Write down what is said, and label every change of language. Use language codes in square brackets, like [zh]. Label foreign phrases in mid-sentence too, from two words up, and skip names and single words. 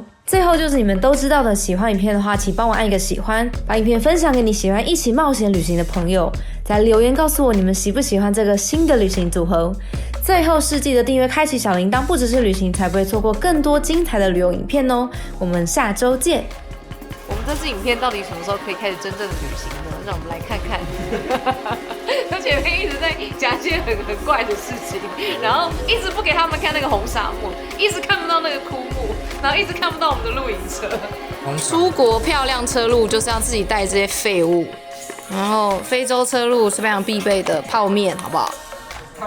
[zh] 最後就是你們都知道的，喜歡影片的話，請幫我按一個喜歡，把影片分享給你喜歡一起冒險旅行的朋友，再留言告訴我你們喜不喜歡這個新的旅行組合。最後是記得訂閱開啟小鈴鐺，不只是旅行，才不會錯過更多精彩的旅遊影片哦。我們下周見。我們這支影片到底什麼時候可以開始真正的旅行呢？讓我們來看看。他前面一直在講一些很怪的事情，然後一直不給他們看那個紅沙漠，一直看不到那個枯木，然後一直看不到我們的露營車。出國漂亮車路就是要自己帶這些廢物，然後非洲車路是非常必備的泡麵，好不好？